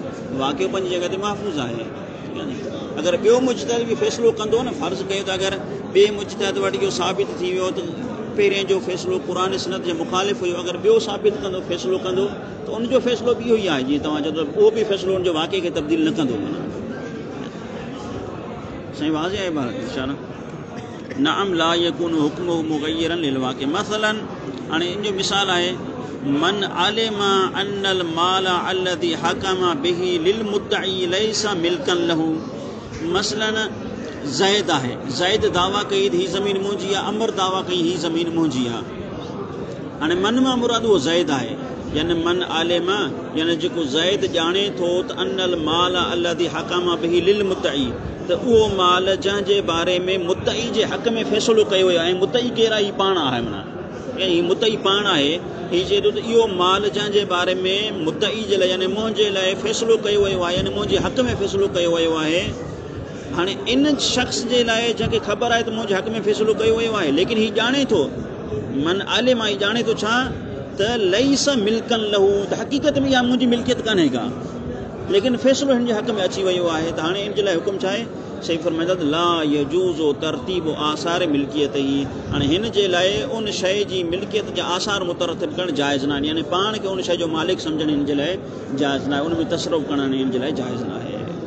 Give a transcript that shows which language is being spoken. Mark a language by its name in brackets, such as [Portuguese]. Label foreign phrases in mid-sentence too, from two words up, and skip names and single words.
[Sindhi] वाक़ियो पंहिंजी जॻह ते महफ़ूज़ आहे। अगरि ॿियो मुजतहिद बि फ़ैसिलो कंदो न, फ़र्ज़ु कयो त अगरि ॿिए मुजतहिद वटि इहो साबित थी वियो त पहिरियों जो फ़ैसिलो क़ुरान सुन्नत जे मुख़ालिफ़ हुयो, अगरि ॿियो साबित कंदो फ़ैसिलो कंदो त उनजो फ़ैसिलो बि इहो ई आहे, जीअं तव्हां चओ त उहो बि फ़ैसिलो उनजो वाक़े खे तब्दील न कंदो। साईं वाज़े आहे बार इशारा [Arabic] نعم لا يكون حكمه مغيرا للواقع. [Sindhi] मसलन हाणे इन जो मिसाल आहे [Arabic] من علم أن المال الذي حكم به للمدعي ليس ملكا له. [Sindhi] मसलन ज़ैद आहे, ज़ैद दावा कई हीअ ज़मीन मुंहिंजी आहे, अमर दावा कई हीअ ज़मीन मुंहिंजी आहे। हाणे मन मां मुराद उहो ज़ैद आहे, यानी [Arabic] من علم [Sindhi] यानी जेको ज़ैद ॼाणे थो त [Arabic] أن المال الذي حكم به للمدعي, [Sindhi] त उहो माल जंहिंजे बारे में मुद्दई जे हक़ में फ़ैसिलो कयो वियो आहे, मुद्दई केरु आहे, पाण आहे, माना हीअ मुद्दई पाण आहे, हीअ चए थो त इहो माल जंहिंजे बारे में मुद्दई जे लाइ यानी मुंहिंजे लाइ फ़ैसिलो कयो वियो आहे, यानी मुंहिंजे हक़ में फ़ैसिलो कयो वियो आहे। हाणे इन शख़्स जे लाइ जंहिंखे ख़बर आहे त मुंहिंजे हक़ में फ़ैसिलो कयो वियो आहे, लेकिन हीउ ॼाणे थो, [Arabic] من عالم [Sindhi] आहे, ॼाणे थो छा त [Arabic] ليس ملكا له, [Sindhi] त हक़ीक़त में इहा मुंहिंजी मिल्कियत कान्हे का, लेकिन फ़ैसिलो हिन जे हक़ में अची वियो आहे। त हाणे इन जे लाइ हुकुम छा आहे? सही फरमाईंदा त [Arabic] لا يجوز ترتيب آثار الملكية [Sindhi] ई, हाणे हिन जे लाइ उन शइ जी मिल्कियत जा आसार मुतरतिब करणु जाइज़ न आहे, यानी पाण खे उन शइ जो मालिक सम्झणु हिन जे लाइ जाइज़ न आहे, उन में तसरुफ़ करणु हिन जे लाइ जाइज़ न आहे।